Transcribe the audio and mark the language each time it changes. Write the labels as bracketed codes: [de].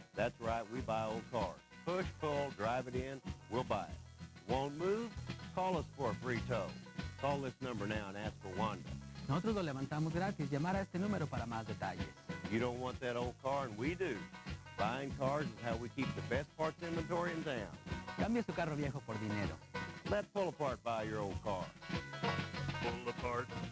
[en] That's right, we buy old cars. Push, pull, drive it in, we'll buy it. Won't move? Call us for a free tow. Call this number now and ask for Wanda. [es] Nosotros lo levantamos gratis. Llamar a este número para más detalles. [en] You don't want that old car, and we do. Buying cars is how we keep the best parts inventory in town. [es] Cambie su carro viejo por dinero. [en] Let Pull Apart buy your old car. Pull Apart.